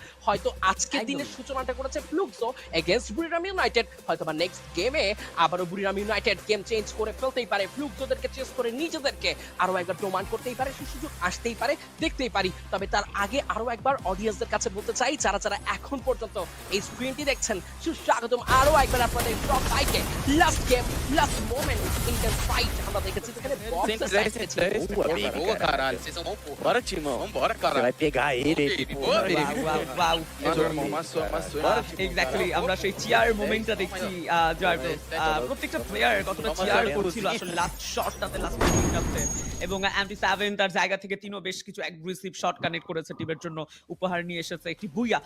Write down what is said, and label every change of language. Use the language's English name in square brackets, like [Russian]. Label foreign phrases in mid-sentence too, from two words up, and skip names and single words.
[Bangla] হয়তো আজকের দিনের সূচনাটা করেছে ফ্লুক্সো এগেইনস্ট বুরিরাম ইউনাইটেড, হয়তো বা [English] next game [Bangla] আবারও বুরিরাম ইউনাইটেড [English] game change [Bangla] করে ফেলতেই পারে, ফ্লুক্সোদেরকে চেস করে নিজেদেরকে আরো একবার প্রমাণ করতেই পারে, সেই সুযোগ আসতেই পারে, দেখতেই পারি। তবে তার আগে আরো একবার অডিয়েন্সদের কাছে বলতে চাই, যারা যারা এখন পর্যন্ত এই স্ক্রিনটি দেখছেন, সুস্বাগতম আরো একবার আপনাদের [English] top fight. last game, last moment, intense fight [Bangla] আমরা দেখেছি যেখানে [Portuguese] Bora, Timão. Vambora, cara. Você vai pegar ele. [Bangla] এক্স্যাক্টলি আমরা সেই [English] cheer moment [Bangla] দেখছি জয়প্রস। প্রত্যেকটা প্লেয়ার কতটা চিয়ার করছিল আসলে [English] last shot, last minute. [Bangla] এবং MT7 তার জায়গা থেকে তিনও বেশ কিছু [English] aggressive shot connect [Bangla] করেছে, টিমের জন্য উপহার নিয়ে এসেছে একটি বুইয়া।